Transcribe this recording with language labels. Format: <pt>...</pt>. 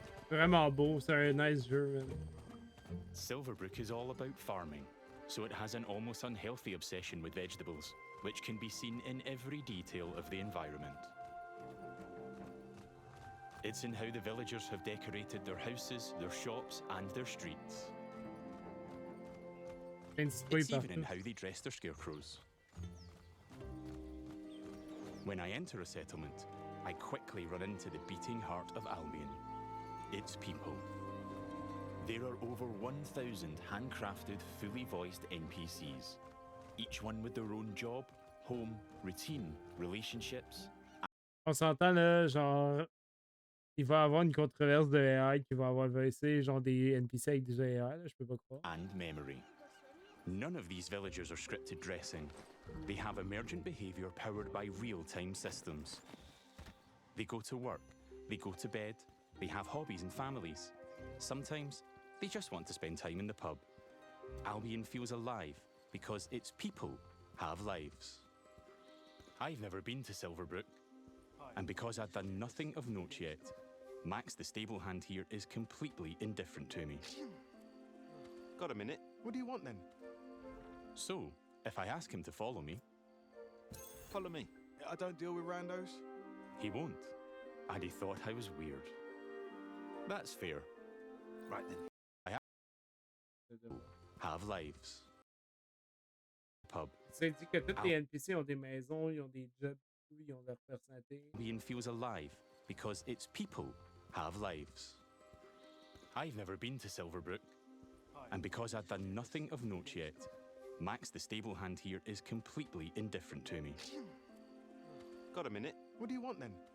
<fr>Vraiment beau, c'est un nice jeu, man.</fr> <en>Silverbrook is all about farming, so it has an almost unhealthy obsession with vegetables, which can be seen in every detail of the environment. It's in how the villagers have decorated their houses, their shops, and their streets. It's even in how they dress their scarecrows. When I enter a settlement, I quickly run into the beating heart of Albion. Its people. There are over 1,000 handcrafted, fully voiced NPCs, each one with their own job, home, routine, relationships.</en> <fr>On s'entend là, genre, il va y avoir une controverse de AI qui va avoir voicé genre des NPC avec des AI, là, je peux pas croire.</fr> <en>And memory. None of these villagers are scripted dressing. They have emergent behavior powered by real-time systems. They go to work, they go to bed, they have hobbies and families. Sometimes, they just want to spend time in the pub. Albion feels alive because its people have lives. I've never been to Silverbrook, and because I've done nothing of note yet, Max the stable hand here is completely indifferent to me. Got a minute? What do you want then? So, if I ask him to follow me... Follow me. I don't deal with randos. He won't, and he thought I was weird. That's fair. Right then. I have lives. Pub.</en> <fr>C'est dit que tous les NPC ont des maisons, ils ont des jobs, ils ont leur personnalité.</fr> <en>Albion feels alive because its people have lives. I've never been to Silverbrook, and because I've done nothing of note yet, Max the stable hand here is completely indifferent to me. Got a minute? What do you want then?</en>